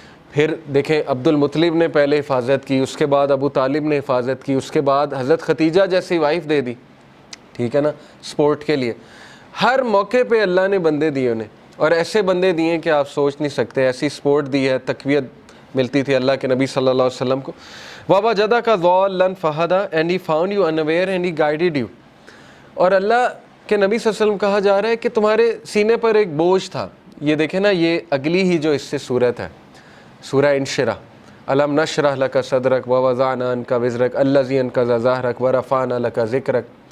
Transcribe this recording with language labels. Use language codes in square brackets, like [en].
[ur] پھر دیکھیں عبد المطلب نے پہلے حفاظت کی، اس کے بعد ابو طالب نے حفاظت کی، اس کے بعد حضرت ختیجہ جیسی وائف دے دی، ٹھیک ہے نا، سپورٹ کے لیے. ہر موقع پہ اللہ نے بندے دیے انہیں، اور ایسے بندے دیے کہ آپ سوچ نہیں سکتے. ایسی سپورٹ دی ہے، تقویت ملتی تھی اللہ کے نبی صلی اللہ علیہ وسلم کو. [ar] وَوَجَدَكَ ضَالًّا فَهَدَىٰ [en] and he found you unaware and he guided you. [ur] اور اللہ کے نبی صلی اللہ علیہ وسلم کہا جا رہا ہے کہ تمہارے سینے پر ایک بوجھ تھا. یہ دیکھیں نا، یہ اگلی ہی جو اس سے صورت ہے سورہ انشراح. [ar] الم نشرح لک صدرک ووضعنا عنک وزرک الذی انقض ظہرک ورفعنا لک ذکرک.